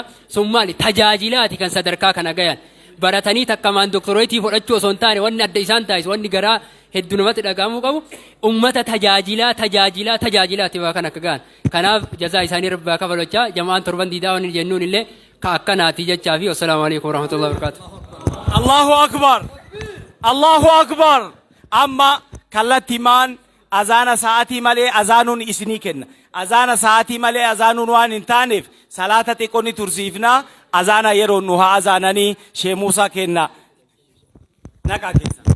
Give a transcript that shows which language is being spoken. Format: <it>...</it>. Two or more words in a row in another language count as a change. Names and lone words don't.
<om>Sun maali tajaajilaati kan sadarkaa kana gayan. Baratanii takkamaan doktoroitii fudhachuu osoo hin taane wanni adda isaan taasisu wanni garaa hedduu namatti dhagahamuu qabu ummata tajaajilaati waa kan akka gahan. Kanaaf jazaa isaanii rabbaa kafalachaa jamaan torban diidaa wanni jennuun illee ka akkanaati jechaa fi</om> <ar>والسلام عليكم ورحمة الله وبركاته. الله أكبر. الله أكبر.</ar> <om>Amma kallattimaan azaana sa'aatii malee azaanuun isinii kenna. Azaana sa'aatii malee azaanuun waan hin taaneef salaata xiqqoonni tursiifnaa azaana yeroo nu haa azaananii Sheikh Muusaa kenna. Naqa keessa.</om>